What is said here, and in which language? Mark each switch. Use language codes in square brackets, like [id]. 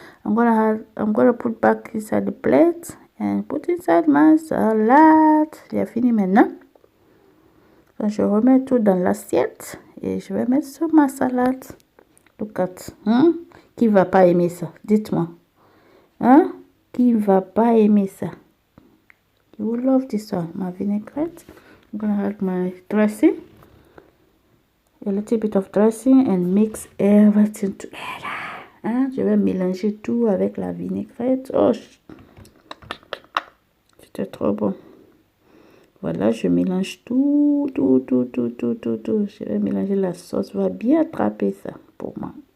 [en] I'm gonna put back inside the plate and put inside my salad. [fr] J'ai fini maintenant. Donc je remets tout dans l'assiette et je vais mettre sur ma salade. [en] Look at. [fr] Qui va pas aimer ça? Dites-moi. Hein? Qui va pas aimer ça? [en] You will love this one. My vinaigrette. I'm gonna add my dressing. A little bit of dressing and mix everything together. Hein? [fr] Je vais mélanger tout avec la vinaigrette. Oh, c'était trop bon. Voilà, je mélange tout. Je vais mélanger la sauce. Va bien attraper ça pour moi.